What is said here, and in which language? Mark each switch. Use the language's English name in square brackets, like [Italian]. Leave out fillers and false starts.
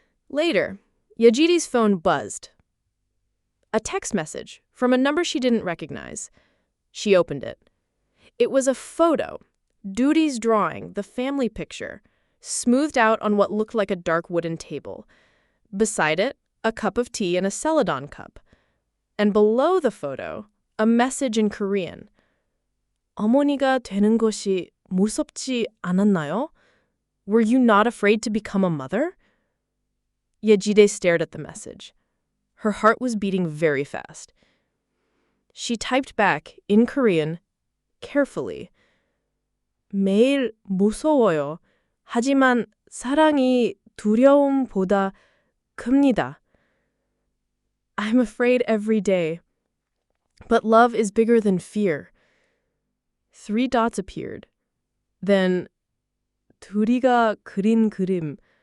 [English] Later, Yejide's phone buzzed. A text message from a number she didn't recognize. She opened it. It was a photo, Duri's drawing, the family picture, smoothed out on what looked like a dark wooden table. Beside it, a cup of tea and a celadon cup. And below the photo, a message in Korean. [Korean] 어머니가 되는 것이 무섭지 않았나요? [English] Were you not afraid to become a mother? Yejide stared at the message. Her heart was beating very fast. She typed back, in Korean, carefully. [Korean] 매일 무서워요. 하지만 사랑이 두려움보다 큽니다. [English] I'm afraid every day. But love is bigger than fear. 3 dots appeared. Then, [Korean] 두리가 그린 그림.